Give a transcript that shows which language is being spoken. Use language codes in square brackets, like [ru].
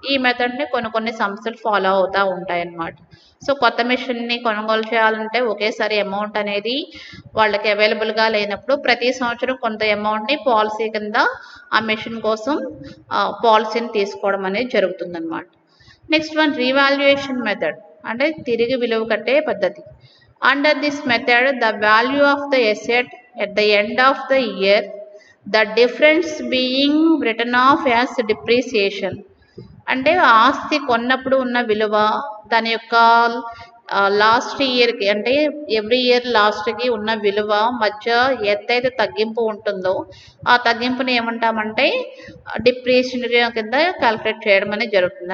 [te] ఈ మెథడ్ని కొన్ని సంస్థలు ఫాలో అవుతూ ఉంటాయి అన్నమాట. సో కొత్త మెషిన్ని కొనుగోలు చేయాలంటే ఒకేసారి అమౌంట్ అనేది వాళ్ళకి అవైలబుల్గా లేనప్పుడు ప్రతి సంవత్సరం కొంత అమౌంట్ని పాలసీ కింద ఆ మెషిన్ కోసం పాలసీని తీసుకోవడం అనేది జరుగుతుందన్నమాట. నెక్స్ట్ వన్ రీవాల్యుయేషన్ మెథడ్ అంటే తిరిగి విలువ కట్టే పద్ధతి. [en] Under this method, the value of the asset at the end of the year, the difference being written off as depreciation. [te] అంటే ఆస్తి కొన్నప్పుడు ఉన్న విలువ దాని యొక్క లాస్ట్ ఇయర్కి అంటే ఎవ్రీ ఇయర్ లాస్ట్కి ఉన్న విలువ మధ్య ఎంతైతే తగ్గింపు ఉంటుందో ఆ తగ్గింపుని ఏమంటామంటే డిప్రిసియేషన్ కింద క్యాలిక్యులేట్ చేయడం అనేది జరుగుతుంది.